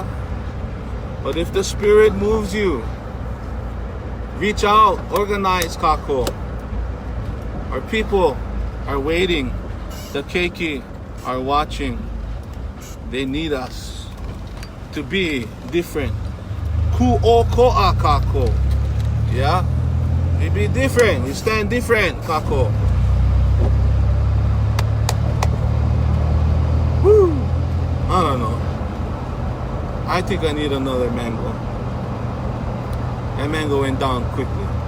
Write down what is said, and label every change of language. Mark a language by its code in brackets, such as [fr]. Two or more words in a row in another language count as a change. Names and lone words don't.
[en] But if the spirit moves you, reach out, organize, Kako. Our people are waiting. The keiki are watching. They need us to be different. [haw] Ku o ko'a, Kako. [en] Yeah? We be different. We stand different, Kako. Woo! I don't know. I think I need another mango. That mango went down quickly.